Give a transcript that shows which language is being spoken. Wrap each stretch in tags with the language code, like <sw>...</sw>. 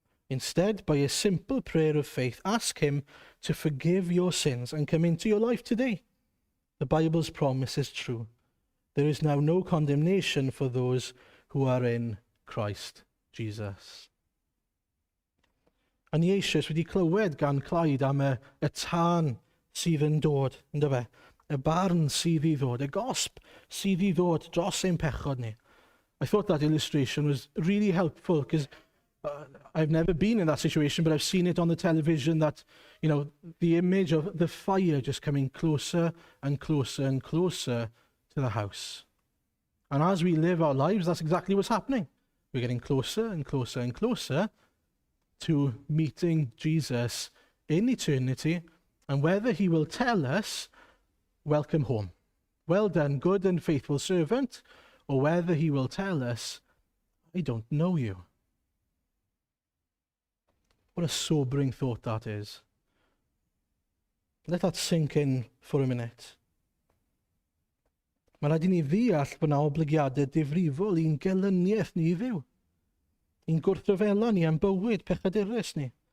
<en>Instead, by a simple prayer of faith, ask him to forgive your sins and come into your life today. The Bible's promise is true. There is now no condemnation for those who are in Christ Jesus.</en> <cy>A ni eisiau wedi clywed gan Clyde am y tân sydd yn dod, ynddo fe? Y barn sydd i ddod, y gosb sydd i ddod dros ein pechod ni.</cy> <en>I thought that illustration was really helpful because I've never been in that situation, but I've seen it on the television that, you know, the image of the fire just coming closer and closer and closer to the house. And as we live our lives, that's exactly what's happening. We're getting closer and closer and closer to meeting Jesus in eternity, and whether he will tell us, welcome home, well done, good and faithful servant, or whether he will tell us, I don't know you. What a sobering thought that is. Let that sink in for a minute.</en> <cy>Mae rhaid i ni ddeall bod yna oblygiadau difrifol i'n gelyniaeth ni i ddiw. I'n gwrthryfela ni am bywyd pechadurus ni.</cy>